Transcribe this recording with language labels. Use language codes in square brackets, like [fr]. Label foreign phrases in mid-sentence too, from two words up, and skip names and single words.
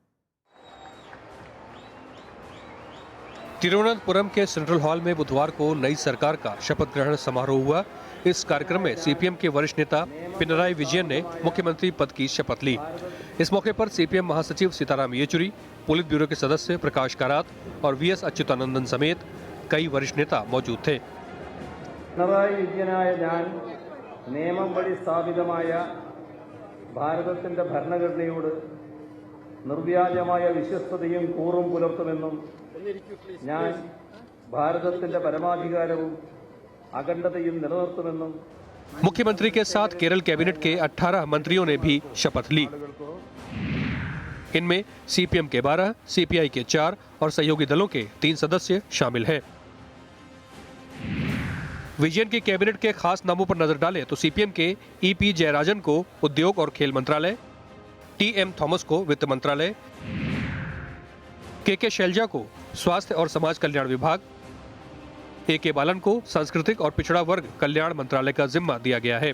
[hi] तिरुवनंतपुरम के सेंट्रल हॉल में बुधवार को नई सरकार का शपथ ग्रहण समारोह हुआ। इस कार्यक्रम में सीपीएम के वरिष्ठ नेता पिनराई विजयन ने मुख्यमंत्री पद की शपथ ली। इस मौके पर सीपीएम महासचिव सीताराम येचुरी, पोलित ब्यूरो के सदस्य प्रकाश कारात और वीएस अच्युतानंदन समेत कई वरिष्ठ नेता मौजूद थे। [ml] പിണറായി വിജയനായ ഞാൻ നിയമം വഴി സ്ഥാപിതമായ ഭാരതത്തിന്റെ ഭരണഘടനയോട് നിർവ്യാജമായ വിശ്വസ്തതയും കൂറും പുലർത്തുമെന്നും ഞാൻ ഭാരതത്തിന്റെ പരമാധികാരവും അഖണ്ഡതയും നിലനിർത്തുമെന്നും [hi] मुख्यमंत्री के साथ केरल कैबिनेट के 18 मंत्रियों ने भी शपथ ली। इनमें सीपीएम के 12, सीपीआई के 4 और सहयोगी दलों के 3 सदस्य शामिल हैं। विजयन की कैबिनेट के खास नामों पर नजर डालें तो सीपीएम के ईपी जयराजन को उद्योग और खेल मंत्रालय, टीएम थॉमस को वित्त मंत्रालय, के शैलजा को स्वास्थ्य और समाज कल्याण विभाग, एके बालन को सांस्कृतिक और पिछड़ा वर्ग कल्याण मंत्रालय का जिम्मा दिया गया है।